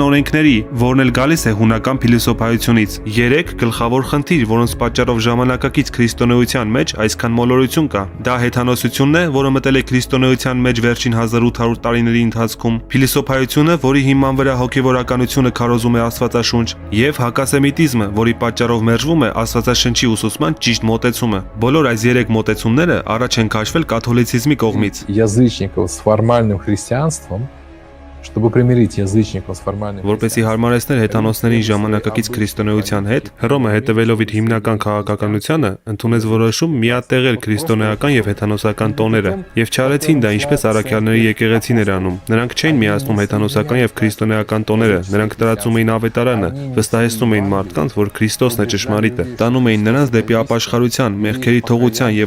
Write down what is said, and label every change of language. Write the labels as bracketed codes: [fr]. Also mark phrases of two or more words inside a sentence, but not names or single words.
[hy] օրենքների, որն էլ գալիս է հունական փիլիսոփայությունից։ 3 գլխավոր խնդիր, որոնց պատճառով ժամանակակից քրիստոնեության մեջ այսքան մոլորություն կա։ Դա հեթանոսությունն է, որը մտել է քրիստոնեության մեջ վերջին 1800 տարիների ընթացքում, փիլիսոփայությունը, որի հիման վրա հոգևորականությունը քարոզում է Աստվածաշունչ, եւ հակասեմիտիզմը, որի պատճառով մերժվում է Աստվածաշնչի ուսուցման ճիշտ մոտեցումը։ Բոլոր այս 3 մոտեցումները առաջ են քաշվել կաթոլիցիզմի կողմից։ [ru] Язычников с формальным христианством, чтобы примирить язычников с формальным [hy] Որպեսզի հարմարեցներ հեթանոսներին ժամանակակից քրիստոնեության հետ, Հռոմը հետևելով իր հիմնական քաղաքականությանը, ընդունեց որոշում միատեղել քրիստոնեական եւ հեթանոսական տոները, եւ չարեցին դա ինչպես առաքյալների եկեղեցին էր անում։ Նրանք չէին միացնում հեթանոսական եւ քրիստոնեական տոները, նրանք տարածում էին ավետարանը, վստահեցնում էին մարդկանց, որ Քրիստոսն է ճշմարիտը, տանում էին նրանց դեպի ապաշխարության, մեղքերի թողության եւ